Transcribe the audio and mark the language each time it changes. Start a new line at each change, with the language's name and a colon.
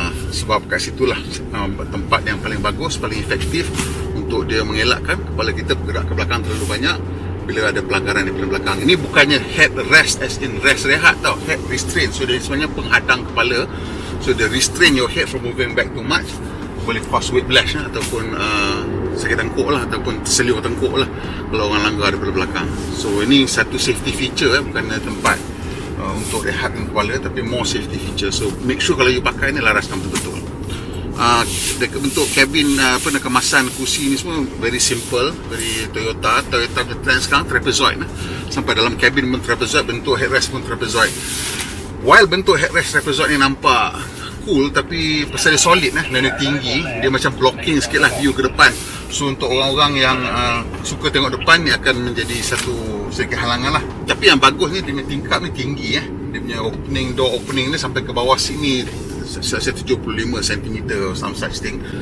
Malay: Sebab kat situlah tempat yang paling bagus, paling efektif untuk dia mengelakkan kepala kita bergerak ke belakang terlalu banyak bila ada pelanggaran di belakang. Ini bukannya
English: headrest as in rest
Malay: rehat tau,
English: head restraint.
Malay: So dia sebenarnya penghadang kepala.
English: So
Malay: dia
English: restrain your head from moving back too much.
Malay: Boleh
English: cause whiplash
Malay: lah, ataupun sakit tengkuk lah, ataupun terselir tengkuk lah kalau orang langgar daripada belakang. So ini satu
English: safety feature
Malay: bukan tempat untuk rehatkan kepala, tapi
English: more safety feature.
Malay: So
English: make sure
Malay: kalau you pakai ni laraskan betul-betul. Bentuk kabin, kemasan kursi ni semua
English: very simple, very Toyota trend
Malay: sekarang trapezoid sampai dalam kabin pun trapezoid, bentuk headrest pun trapezoid.
English: While
Malay: bentuk headrest trapezoid ni nampak
English: cool,
Malay: tapi pasal dia solid dan dia tinggi, dia macam
English: blocking
Malay: sikit lah
English: view
Malay: ke depan. So untuk orang-orang yang suka tengok depan ni akan menjadi satu sedikit halangan lah. Tapi yang bagusnya dia punya tingkap ni tinggi. Dia punya
English: door opening
Malay: ni sampai ke bawah sini saya 75 cm
English: or some such thing.